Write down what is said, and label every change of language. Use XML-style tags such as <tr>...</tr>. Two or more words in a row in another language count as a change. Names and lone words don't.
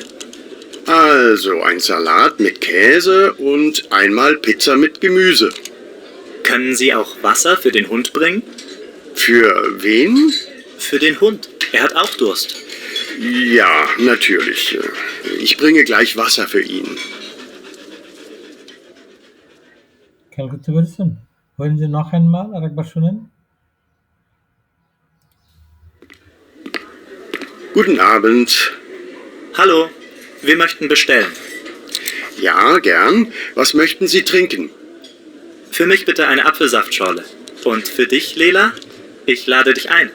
<de>Also ein Salat mit Käse und einmal Pizza mit Gemüse. Können Sie auch Wasser für den Hund bringen? Für wen? Für den Hund. Er hat auch Durst. Ja, natürlich. Ich bringe gleich Wasser für ihn.</de> <bn>খেয়াল করতে পেরেছেন? বলেন যে</bn> <de>noch einmal,</de> <bn>আরেকবার শুনেন।</bn> <de>Guten Abend. Hallo, wir möchten bestellen. Ja, gern. Was möchten Sie trinken? Für mich bitte eine Apfelsaftschorle. Und für dich, Lela? Ich lade dich ein.</de>